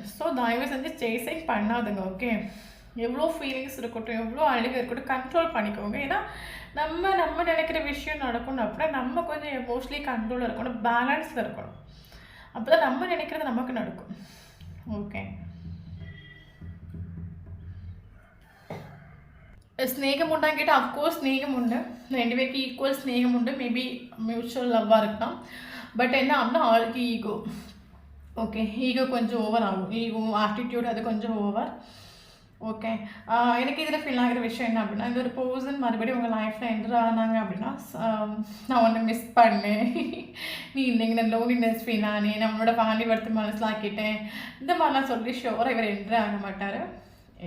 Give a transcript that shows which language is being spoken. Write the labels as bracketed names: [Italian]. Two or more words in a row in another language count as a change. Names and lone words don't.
[Tamil] ஸோ, தயவு செஞ்சு சேசிங் பண்ணாதுங்க. ஓகே. எவ்வளோ ஃபீலிங்ஸ் இருக்கட்டும், எவ்வளோ அழுகை இருக்கட்டும், கண்ட்ரோல் பண்ணிக்கோங்க. ஏன்னா நம்ம நினைக்கிற விஷயம் நடக்கணும் அப்படின்னா நம்ம கொஞ்சம் [English] emotionally control [Tamil] இருக்கணும், பேலன்ஸில் இருக்கணும். அப்போ தான் நம்ம நினைக்கிறது நமக்கு நடக்கும். ஓகே. [Malayalam] സ്നേഹമുണ്ടാന്ന് കേട്ടാൽ അഫ്കോഴ്സ് സ്നേഹമുണ്ട്. രണ്ടുപേർക്ക് ഈക്വൽ സ്നേഹമുണ്ട്. [English] maybe mutual [Tamil] லவ்வாக இருக்கலாம். பட் என்ன அப்படின்னா ஆளுக்கு ஈகோ. ஓகே. ஈகோ கொஞ்சம் ஓவர் ஆகும். [English] ego attitude [Tamil] அது கொஞ்சம் ஓவர். ஓகே. எனக்கு இதில் ஃபீல் ஆகிற விஷயம் என்ன அப்படின்னா, இந்த ஒரு பர்சன் மறுபடியும் உங்கள் லைஃப்பில் என்டர் ஆனாங்க அப்படின்னா, நான் ஒன்று மிஸ் பண்ணேன், நீ இல்லைங்க நான் [English] loneliness feel [Tamil] ஆனேன், நம்மளோட ஃபேமிலி படுத்து மனசிலாக்கிட்டேன், இந்த மாதிரிலாம் சொல்லி ஷோராக இவர் என்டர் ஆக மாட்டார்.